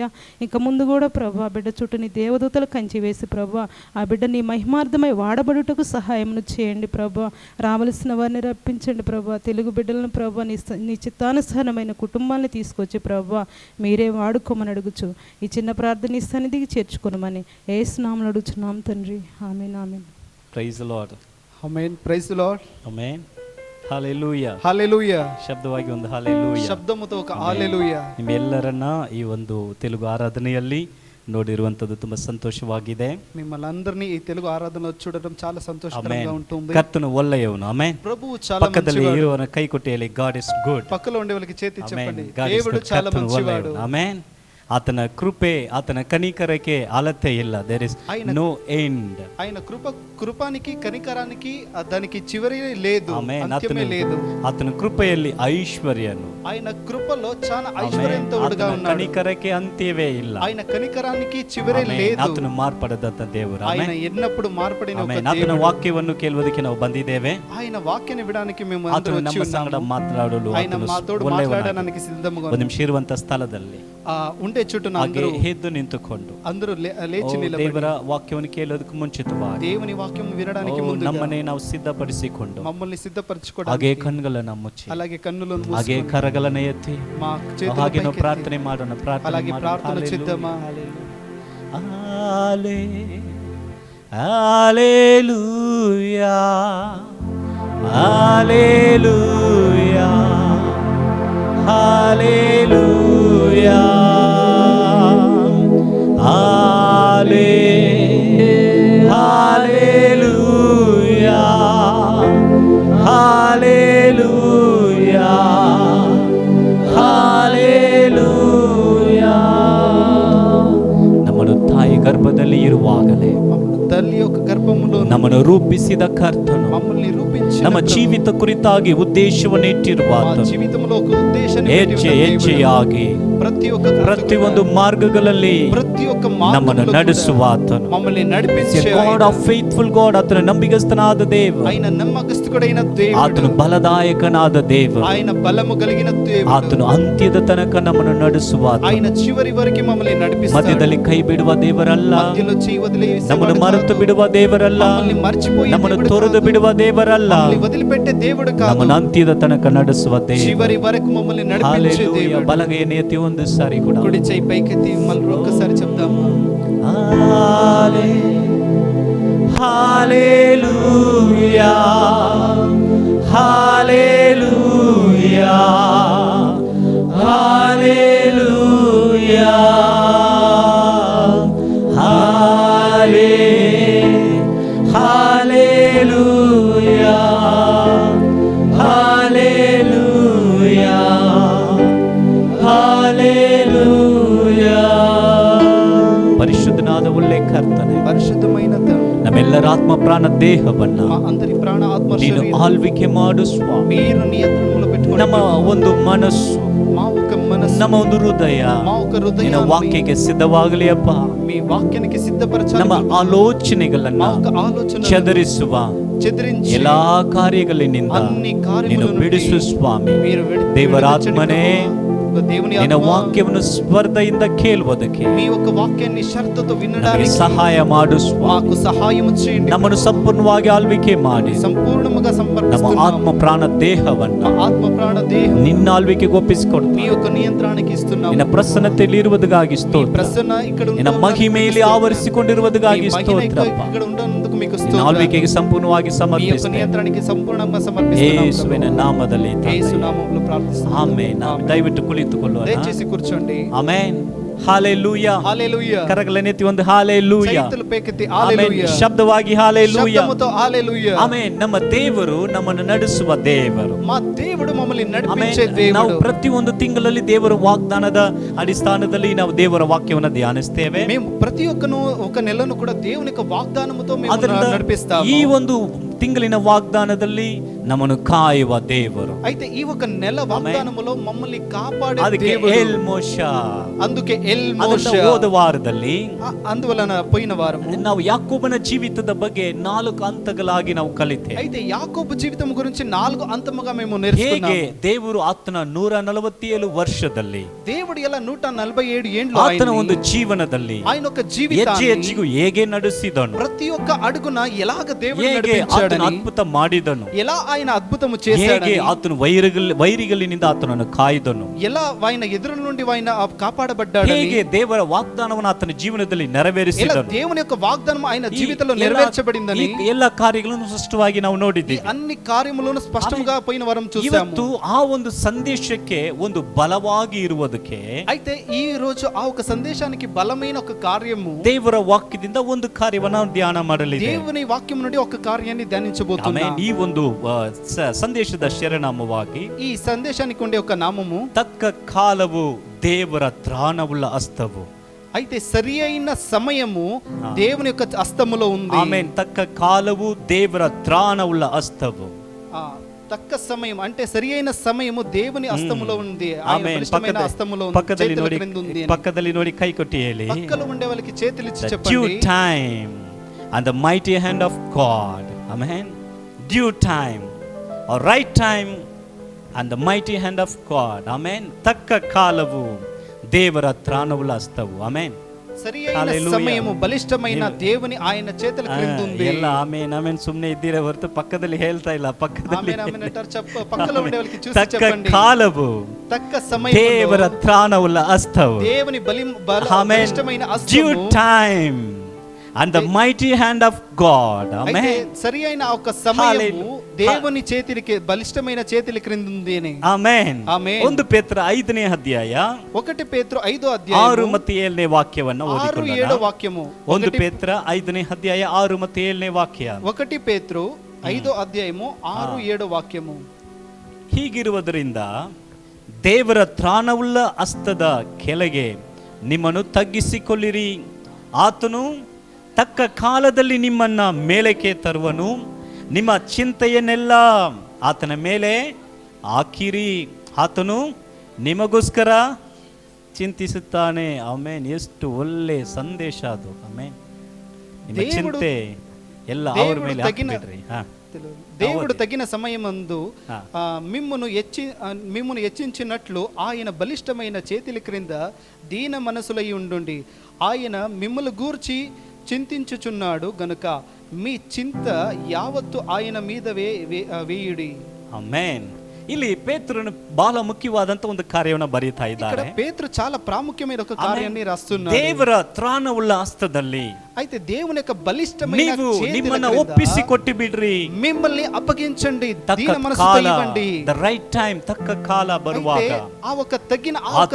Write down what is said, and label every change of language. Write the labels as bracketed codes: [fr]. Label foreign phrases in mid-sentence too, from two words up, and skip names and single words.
[te] ఇంకా ముందు కూడా ప్రభా బిడ్డ చుట్టూ నీ దేవదూతలు కంచి వేసి ప్రభా ఆ బిడ్డ నీ మహిమార్థమై వాడబడుటకు సహాయమును చేయండి ప్రభా. రావలసిన వారిని రప్పించండి ప్రభా. తెలుగు బిడ్డలను ప్రభా నీ చిత్తానుసారమైన కుటుంబాన్ని తీసుకొచ్చి ప్రభా మీరే వాడుకోమని అడుగుచు ఈ చిన్న ప్రార్థన నీ సన్నిధికి చేర్చుకొనమని యేసు నామములో అడుగుచున్నాం తండ్రి. ఆమేన్, ఆమేన్. [en] Praise the Lord. Amen. Praise the Lord. Amen. Hallelujah. Hallelujah. [kn] ಶಬ್ದವಾಗಿ ಒಂದು hallelujah. [te] ಶಬ್ದಮುತ ఒక hallelujah. [kn] ನಿಮ್ಮೆಲ್ಲರನ್ನ ಈ ಒಂದು ತೆಲುಗು ಆರಾಧನೆಯಲ್ಲಿ ನೋಡಿರುವಂತದ್ದು ತುಂಬಾ ಸಂತೋಷವಾಗಿದೆ. [te] మిమ్మల్ని ఈ తెలుగు ఆరాధనలో చూడడం చాలా సంతోషకరంగా ఉంటుంది. [kn] ಕರ್ತನು ಒಳ್ಳೆಯವನು. ఆమేన్. [te] ప్రభువు చాలా మంచివాడు. [kn] పక్కದಲ್ಲಿ ಇರುವವನ ಕೈ ಕೊಟ್ಟು ಹೇಳಿ [en] God is good. [te] పక్కలో ఉండే వాళ్ళకి చేతి చెప్పండి, [en] God is [te] దేవుడు [en] good. [te] చాలా కర్తను మంచివాడు. [kn] ಒಳ್ಳೆಯವನು. ಆಮೆನ್. ಆತನ ಕೃಪೆ, ಆತನ ಕನಿಕರಕ್ಕೆ ಅಳತೆ ಇಲ್ಲ. [en] there is no end. [te] ఆయన కృపానికి కనికరానికి దానికి చివరి లేదు, అంత్యమే లేదు. [kn] ಆತನ ಕೃಪೆಯಲ್ಲಿ ಐಶ್ವರ್ಯನು, [te] ఆయన కృపలో చాలా ఐశ్వర్యంతో ఉడుగా ఉన్నాడు. [kn] కనికరಕ್ಕೆ అంత్ಯವೇ ಇಲ್ಲ. [te] ఆయన కనికరానికి చివరే లేదు. [kn] ಆತನು ಮಾರ್ಪಡದಂತ ದೇವರು. [te] ఆయన ఎన్నప్పుడు మార్పడిన ఒక దేవుడు. [kn] ಆತನ ವಾಕ್ಯವನ್ನು ಕೇಳುವುದಕ್ಕೆ ನಾವು ಬಂದಿದ್ದೇವೆ. [te] ఆయన వాక్యాన్ని వినడానికి మేము [kn] అందరూ ನಮ್ಮ ಸಂಗಡ ಮಾತನಾಡಲು [te] ఆయన మాతోడు మాట్లాడడానికి సిద్ధంగా [kn] ಒಂದು ನಿಮಿಷ ಇರುವಂತ ಸ್ಥಳದಲ್ಲಿ [te] ఉండే చుట్టూ అందరూ [kn] ಎದ್ದು ನಿಂತುಕೊಂಡು [te] అందరూ లేచి నిలబడి [kn] ದೇವರ ವಾಕ್ಯವನ್ನು ಕೇಳೋದಕ್ಕೆ ಮುಂಚಿತವಾಗಿ [te] దేవుని వాక్యం వినడానికి ముందు [kn] ನಮ್ಮನ್ನೇ ನಾವು ಸಿದ್ಧಪಡಿಸಿಕೊಂಡು [te] మమ్మల్ని సిద్ధపరచుకోవడానికి [kn] ಹಾಗೆ ಕಣ್ಣುಗಳನ್ನು ಮುಚ್ಚಿ [te] అలాగే కన్నులను మూసి [kn] ಹಾಗೆ ಕರಗಳನ್ನು ಎತ್ತಿ [te] మా చేతులను [kn] ಹಾಗೆ ನಾವು ಪ್ರಾರ್ಥನೆ ಮಾಡೋಣ. [te] అలాగే ప్రార్థన చేద్దామా? హల్లెలూయా, హల్లెలూయా, హల్లెలూయా, హల్లెలూయా, హల్లెలూయా, హల్లెలూయా. [kn] ನಮ್ಮನ್ನು ತಾಯಿ ಗರ್ಭದಲ್ಲಿ ಇರುವಾಗಲೇ [te] తల్లి యొక్క గర్భములో [kn] ನಮ್ಮನ್ನು ರೂಪಿಸಿದ ಕರ್ತನು [te] మమ్మల్ని రూపించి [kn] ನಮ್ಮ ಜೀವಿತ ಕುರಿತಾಗಿ ಉದ್ದೇಶವನ್ನು ಇಟ್ಟಿರುವ [te] జీవితంలో ఒక ఉద్దేశాన్ని [kn] ಹೆಜ್ಜೆಯಾಗಿ ಪ್ರತಿಯೊಂದು ಮಾರ್ಗಗಳಲ್ಲಿ ನಮ್ಮನ್ನು ನಡೆಸುವ ಆತನು [te] మమ్మల్ని నడిపించే [en] God of faithful God. [kn] ಆತನು ನಂಬಿಗಸ್ತನಾದ ದೇವರು. [te] ఆయన నమ్మకస్తుడైన దేవుడు. [kn] ಆತನು ಬಲದಾಯಕನಾದ ದೇವರು. [te] ఆయన బలము కలిగిన దేవుడు. [kn] ಆತನು ಅಂತ್ಯದ ತನಕ ನಮ್ಮನ್ನು ನಡೆಸುವ ಆತನು. [te] ఆయన చివరి వరకు మమ్మల్ని నడిపిస్తాడు. [kn] ಮಧ್ಯದಲ್ಲಿ ಕೈ ಬಿಡುವ ದೇವರಲ್ಲ. [te] మధ్యలో చేయి వదిలేసి [kn] ನಮ್ಮನ್ನು ಮರೆತು ಬಿಡುವ ದೇವರಲ್ಲ. [te] మమ్మల్ని మర్చిపోయి [kn] ನಮ್ಮನ್ನು ತೊರೆದು ಬಿಡುವ ದೇವರಲ್ಲ. [te] మమ్మల్ని వదిలిపెట్టే దేవుడు కాదు. [kn] ನಮ್ಮನ್ನು ಅಂತ್ಯದ ತನಕ ನಡೆಸುವ ದೇವರು. [te] చివరి వరకు మమ్మల్ని నడిపించే దేవుడు. [kn] ಬಲಗೈನ ಎತ್ತಿ ಒಂದು ಸಾರಿ ಕೂಡ [te] కుడి చేయి పైకెత్తి మళ్ళీ ఒక్కసారి చెప్దాము. హల్లెలూయా, హల్లెలూయా, హల్లెలూయా, హల్లెలూయా, హల్లెలూయా, హల్లెలూయా. [kn] ಪರಿಶುದ್ಧನಾದ ಒಳ್ಳೆ ಕರ್ತನೆ, [te] పరిశుద్ధమైన [kn] ನಮ್ಮೆಲ್ಲರ ಆತ್ಮ ಪ್ರಾಣ ದೇಹವನ್ನ [te] అందరి ప్రాణ ఆత్మ [kn] ನೀನು ಆಳ್ವಿಕೆ ಮಾಡು ಸ್ವಾಮಿ. [te] మీరు నియంత్రణలో పెట్టుకోండి. [kn] ನಮ್ಮ ಒಂದು ಮನಸ್ಸು, [te] మా ఒక మనసు, [kn] ನಮ್ಮ ಒಂದು ಹೃದಯ [te] మా ఒక హృదయం [kn] ನಿನ್ನ ವಾಕ್ಯಕ್ಕೆ ಸಿದ್ಧವಾಗಲಿ ಅಪ್ಪ. [te] మీ వాక్యానికి సిద్ధపరచాలి. [kn] ನಮ್ಮ ಆಲೋಚನೆಗಳನ್ನ [te] మా ఒక ఆలోచన [kn] ಚದರಿಸುವ [te] చెదిరించి [kn] ಎಲ್ಲಾ ಕಾರ್ಯಗಳಿಂದ [te] అన్ని [kn] ನೀನು [te] కార్యములను [kn] ಬಿಡಿಸು ಸ್ವಾಮಿ. [te] మీరు [kn] ದೇವರಾತ್ಮನೇ [te] ఇదిగో దేవుని [kn] ನಿನ್ನ [te] ఆత్మ [kn] ವಾಕ್ಯವನ್ನು ಸ್ಪರ್ಧೆಯಿಂದ ಕೇಳುವುದಕ್ಕೆ [te] మీ యొక్క వాక్యాన్ని శ్రద్ధతో [kn] ನಮಗೆ [te] వినడానికి [kn] ಸಹಾಯ ಮಾಡು ಸ್ವಾಮಿ. [te] మాకు సహాయం చేయండి. [kn] ನಮ್ಮನ್ನು ಸಂಪೂರ್ಣವಾಗಿ ಆಳ್ವಿಕೆ ಮಾಡಿ [te] సంపూర్ణముగా [kn] ನಮ್ಮ [te] సమర్పిస్తున్నాము. [kn] ಆತ್ಮ ಪ್ರಾಣ ದೇಹವನ್ನು [te] మా ఆత్మ ప్రాణ దేహం [kn] ನಿನ್ನ ಆಳ್ವಿಕೆಗೆ ಒಪ್ಪಿಸಿಕೊಡ್ತೀನಿ. [te] మీ యొక్క నియంత్రణకి ఇస్తున్నాము. [kn] ನಿನ್ನ ಪ್ರಸನ್ನತೆಯಲ್ಲಿ ಇರುವುದಕ್ಕಾಗಿ [te] మీ [kn] ಸ್ತೋತ್ರ. [te] ప్రసన్న ఇక్కడ [kn] ನಿನ್ನ [te] ఉండడానికి [kn] ಮಹಿಮೆಯಲ್ಲಿ [te] స్తోత్రం. [kn] ಆವರಿಸಿಕೊಂಡಿರುವುದಕ್ಕಾಗಿ [te] మీ మహిమ [kn] ಸ್ತೋತ್ರಪ್ಪ. [te] ఇక్కడ ఉండనందుకు మీకు [kn] ನಿನ್ನ [te] స్తోత్రం. [kn] ಆಳ್ವಿಕೆಗೆ ಸಂಪೂರ್ಣವಾಗಿ [te] మీ యొక్క [kn] ಸಮರ್ಪಿಸ್ತೇನೆ. [te] నియంత్రణకి సంపూర్ణంగా సమర్పిస్తున్నాము. [kn] ಯೇಸುವಿನ ನಾಮದಲ್ಲಿ ತಂದೆ. [te] యేసు నామములో ప్రార్థిస్తున్నాము. [kn] ಆಮೆನ್. ದಯವಿಟ್ಟು ಕುಳಿತುಕೊಳ್ಳೋಣ. [te] దయచేసి కూర్చోండి. [kn] ಆಮೆನ್. ಹಾಲೆಲೂಯಾ. [te] హల్లెలూయా. [kn] ಕರಗಳನ್ನೆತ್ತಿ ಒಂದು ಹಾಲೆಲೂಯಾ. [te] చేతులు పైకెత్తి [kn] ಆಮೆನ್. [te] హల్లెలూయా. [kn] ಶಬ್ದವಾಗಿ ಹಾಲೆಲೂಯಾ. [te] శబ్దముతో హల్లెలూయా. [kn] ಆಮೆನ್. ನಮ್ಮ ದೇವರು ನಮ್ಮನ್ನು ನಡೆಸುವ ದೇವರು. [te] మా దేవుడు మమ్మల్ని [kn] ಆಮೆನ್. [te] నడిపించే [kn] ನಾವು [te] దేవుడు. [kn] ಪ್ರತಿಯೊಂದು ತಿಂಗಳಲ್ಲಿ ದೇವರ ವಾಗ್ದಾನದ ಅಡಿಸ್ಥಾನದಲ್ಲಿ ನಾವು ದೇವರ ವಾಕ್ಯವನ್ನು ಧ್ಯಾನಿಸ್ತೇವೆ. [te] మేము ప్రతి ఒక్కను ఒక నెలను కూడా దేవుని యొక్క వాగ్దానముతో మేము [kn] ಅದರಿಂದ [te] నడిపిస్తాము. [kn] ಈ ಒಂದು తింగలిన వాగ్దానದಲ್ಲಿ ನಮ್ಮನ್ನು ಕಾಯುವ ದೇವರು. [te] అయితే ఈ ఒక నెల వాగ్దానములో మమ్మల్ని కాపాడే [kn] ಅದಕ್ಕೆ [te] దేవుడు. [kn] ಎಲ್ ಮೋಶಾ. [te] అందుకే ఎల్ [kn] ಅದನ್ನ [te] మోషే. [kn] ಹೋದ ವಾರದಲ್ಲಿ [te] అందువలన పోయిన వారము [kn] ನಾವು ಯಾಕೋಬನ ಜೀವಿತದ ಬಗ್ಗೆ 4 ಹಂತಗಳಾಗಿ ನಾವು ಕಲಿತೇವೆ. [te] అయితే యాకోబు జీవితం గురించి 4 అంతముగా మేము [kn] ಹೇಗೆ [te] నేర్చుకున్నాము. [kn] ದೇವರು ಆತನ 147 ವರ್ಷದಲ್ಲಿ [te] దేవుడు ఎలా 147 ఏండ్లు [kn] ಆತನ ಒಂದು [te] ఆయన్ని [kn] ಜೀವನದಲ್ಲಿ [te] ఆయన ఒక [kn] ಹೆಜ್ಜೆ [te] జీవితాన్ని [kn] ಹೆಜ್ಜೆಗೂ ಹೇಗೆ ನಡೆಸಿದನು, [te] ప్రతి ఒక్క అడుగున ఎలాగ దేవుడు [kn] ಹೇಗೆ ಆತನ [te] నడిపించాడని, [kn] ಅದ್ಭುತ ಮಾಡಿದನು, [te] ఎలా ఆయన అద్భుతము [kn] ಹೇಗೆ [te] చేశాడని, [kn] ಆತನು ವೈರಿಗಳಿನಿಂದ ಆತನನ್ನು ಕಾಯ್ದನು, [te] ఎలా ఆయన ఎదురుల నుండి ఆయన కాపాడబడ్డాడని, [kn] ಹೇಗೆ ದೇವರ ವಾಗ್ದಾನವನ್ನು ಆತನ ಜೀವನದಲ್ಲಿ [te] ఎలా [kn] ನೆರವೇರಿಸಿದನು. [te] దేవుని యొక్క వాగ్దానం ఆయన [kn] ಈ [te] జీవితంలో [kn] ಎಲ್ಲ- [te] నెరవేర్చబడిందని [kn] ಈ ಎಲ್ಲ ಕಾರ್ಯಗಳನ್ನು ಸ್ಪಷ್ಟವಾಗಿ ನಾವು [te] ఈ [kn] ನೋಡಿದ್ದೀವಿ. [te] అన్ని కార్యములను స్పష్టంగా పోయిన వారం చూసాము. [kn] ಇವತ್ತು ಆ ಒಂದು ಸಂದೇಶಕ್ಕೆ ಒಂದು ಬಲವಾಗಿ ಇರುವುದಕ್ಕೆ [te] అయితే ఈ రోజు ఆ ఒక సందేశానికి బలమైన ఒక కార్యము [kn] ದೇವರ ವಾಕ್ಯದಿಂದ ಒಂದು ಕಾರ್ಯವನ್ನು ಧ್ಯಾನ ಮಾಡಲಿದೆ. [te] దేవుని వాక్యం నుండి ఒక కార్యాన్ని ధ్యానించబోతున్నాం. [kn] ಆಮೆನ್. ಈ ಒಂದು ಸಂದೇಶದ ಶಿರನಾಮವಾಗಿ [te] ఈ సందేశానికి ఉండే ఒక నామము [kn] ತಕ್ಕ ಕಾಲವು ದೇವರ ತ್ರಾಣವುಳ್ಳ ಹಸ್ತವು. [te] అయితే సరి అయిన సమయము దేవుని యొక్క హస్తములో ఉంది. [kn] ಆಮೆನ್. ತಕ್ಕ ಕಾಲವು ದೇವರ ತ್ರಾಣವುಳ್ಳ ಹಸ್ತವು. [te] ఆ తక్క సమయం అంటే సరి అయిన సమయము దేవుని హస్తములో ఉంది. ఆయన [kn] ಆಮೆನ್. [te] బలిష్టమైన హస్తములో ఉంది. [kn] ಪಕ್ಕದಲ್ಲಿ [te] చేతుల [kn] ನೋಡಿ, [te] క్రింద ఉంది అని. [kn] ಪಕ್ಕದಲ್ಲಿ ನೋಡಿ ಕೈ ಕೊಟ್ಟಿ ಹೇಳಿ, [te] పక్కలో ఉండే వాళ్ళకి చేతులు ఇచ్చి [en] the due [te] చెప్పండి. [en] time and the mighty hand of God. Amen. Due time or right time and the mighty hand of God. [kn] Amen. ತಕ್ಕ ಕಾಲವು ದೇವರ ತ್ರಾಣವುಳ್ಳ ಹಸ್ತವು. ಆಮೆನ್. [te] సరి అయిన [en] Hallelujah. [te] సమయము బలిష్టమైన దేవుని ఆయన చేతుల క్రింద ఉంది. [kn] ಎಲ್ಲ ಆಮೇನ್ ಆಮೇನ್ ಸುಮ್ಮನೆ ಇದ್ದೀರಾ ಹೊರತು ಪಕ್ಕದಲ್ಲಿ ಹೇಳ್ತಾ ಇಲ್ಲ. ಪಕ್ಕದಲ್ಲಿ [te] ఆమేన్ ఆమేన్ అంటారు. పక్కలో ఉండే వాళ్ళకి చూసి [kn] ತಕ್ಕ [te] చెప్పండి. [kn] ಕಾಲವು [te] తక్క సమయములో [kn] ದೇವರ ತ್ರಾಣವುಳ್ಳ ಹಸ್ತವು. [te] దేవుని [kn] ಆಮೆನ್. [te] బలిష్టమైన [en] Due [te] హస్తము. [en] time and the mighty hand of God. [te] అయితే [en] Amen. [te] సరి అయిన ఒక సమయము [en] Hallelujah. [te] దేవుని చేతికి బలిష్టమైన చేతుల క్రింద ఉంది అని. [kn] ಆಮೆನ್. ಆಮೆನ್. 1 ಪೇತ್ರ 5ನೇ ಅಧ್ಯಾಯ [te] 1 ಪೇತ್ರ 5వ 6 అధ్యాయము [kn] ಮತ್ತು 7ನೇ ವಾಕ್ಯವನ್ನು [te] 6-7 [kn] ಓದಿಕೊಳ್ಳೋಣ. [te] వాక్యము. [kn] 1 ಪೇತ್ರ 5ನೇ ಅಧ್ಯಾಯ 6 ಮತ್ತು 7ನೇ ವಾಕ್ಯ. [te] 1 ಪೇತ್ರ 5వ అధ్యాయము 6-7 వాక్యము. [kn] ಹೀಗಿರುವುದರಿಂದ ದೇವರ ತ್ರಾಣವುಳ್ಳ ಹಸ್ತದ ಕೆಳಗೆ ನಿಮ್ಮನ್ನು ತಗ್ಗಿಸಿಕೊಳ್ಳಿರಿ. ಆತನು ತಕ್ಕ ಕಾಲದಲ್ಲಿ ನಿಮ್ಮನ್ನ ಮೇಲಕ್ಕೆ ತರುವನು. ನಿಮ್ಮ ಚಿಂತೆಯನ್ನೆಲ್ಲ ಆತನ ಮೇಲೆ ಹಾಕಿರಿ. ಆತನು ನಿಮಗೋಸ್ಕರ ಚಿಂತಿಸುತ್ತಾನೆ. ಆಮೇನ್. ಎಷ್ಟು ಒಳ್ಳೆ ಸಂದೇಶ ಅದು. ಆಮೇನ್. ನಿಮ್ಮ [te] దేవుడు- [kn] ಚಿಂತೆ ಎಲ್ಲ ಅವ್ರ [te] దేవుడు [kn] ಮೇಲೆ [te] తగిన- [kn] ಹಾಕ್ಬಿಡ್ರಿ. ಹಾ. [te] దేవుడు తగిన సమయమందు ఆ. మిమ్మును హెచ్చించినట్లు ఆయన బలిష్టమైన చేతుల క్రింద దీన మనసులై ఉండుండి. ఆయన మిమ్మల్ని గూర్చి చింతించుచున్నాడు గనుక మీ చింత యావత్తు ఆయన మీద వేయుడి. [kn] ಆಮೆನ್. ಇಲ್ಲಿ ಪೇತ್ರನು ಬಹಳ ಮುಖ್ಯವಾದಂತ ಒಂದು ಕಾರ್ಯವನ್ನು ಬರೀತಾ [te] ఇక్కడ [kn] ಇದ್ದಾರೆ. [te] పేతురు చాలా ప్రాముఖ్యమైన ఒక కార్యాన్ని రాస్తున్నాడు. [kn] ದೇವರ ತ್ರಾಣವುಳ್ಳ ಹಸ್ತದಲ್ಲಿ [te] అయితే దేవుని యొక్క బలిష్టమైన [kn] ನೀವು [te] చేతుల [kn] ನಿಮ್ಮನ್ನ [te] క్రింద [kn] ಒಪ್ಪಿಸಿ ಕೊಟ್ಟು ಬಿಡ್ರಿ. [te] మిమ్మల్ని అప్పగించండి. [kn] ತಕ್ಕ [te] దీన మనసుతో [kn] ಕಾಲ, [te] ఇవ్వండి. [en] the right time, [kn] ತಕ್ಕ ಕಾಲ ಬರುವಾಗ [te] అయితే ఆ ఒక తగిన ఆ ఒక